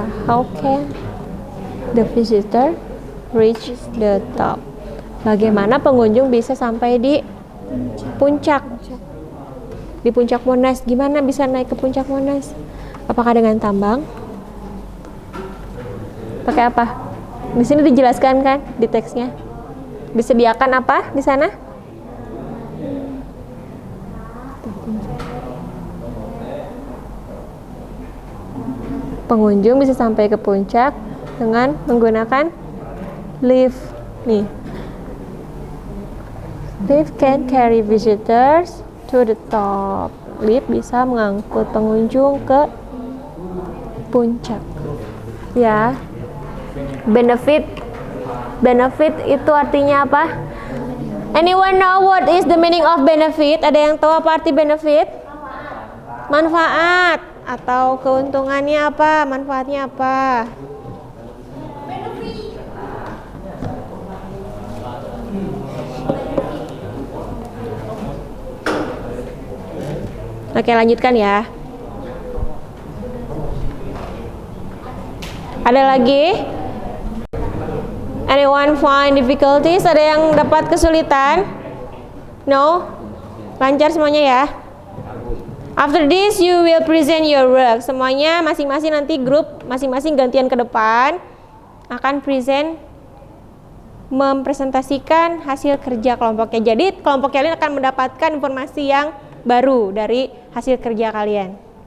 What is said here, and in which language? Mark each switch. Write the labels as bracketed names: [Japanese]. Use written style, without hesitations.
[English] How can the visitor reach the top? [Indonesian] Bagaimana pengunjung bisa sampai di puncak? Di puncak Monas. Gimana bisa naik ke puncak Monas? Apakah dengan tambang? Pakai apa? Di sini dijelaskan kan di teksnya. Disediakan apa di sana? Pengunjung bisa sampai ke puncak dengan menggunakan lift. Nih, [English] lift can carry visitors to the top. [Indonesian] Lift bisa mengangkut pengunjung ke puncak. Ya, benefit itu artinya apa? [English] Anyone know what is the meaning of benefit? [Indonesian] Ada yang tahu apa arti benefit? Manfaat atau keuntungannya apa? Manfaatnya apa? Oke, lanjutkan ya. Ada lagi? [English] Anyone find difficulties? [Indonesian] Ada yang dapat kesulitan? [English] No? [Indonesian] Lancar semuanya ya? [English] After this you will present your work. [Indonesian] Semuanya masing-masing nanti grup masing-masing gantian ke depan akan present, mempresentasikan hasil kerja kelompoknya. Jadi kelompok kalian akan mendapatkan informasi yang baru dari hasil kerja kalian.